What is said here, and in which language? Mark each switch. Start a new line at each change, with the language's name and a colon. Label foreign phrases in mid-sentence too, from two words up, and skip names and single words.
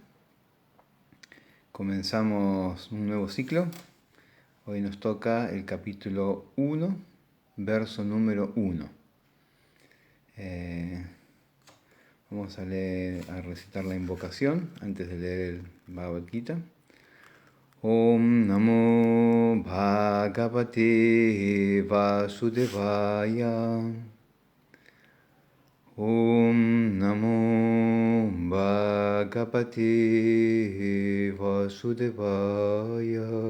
Spanish: Comenzamos un nuevo ciclo. Hoy nos toca el capítulo 1, verso número 1. Vamos a recitar la invocación antes de leer el Bhagavad Gita.
Sanskrit: Om Namo Bhagavate Vasudevaya. Om Namo Bhagavate Vasudevaya.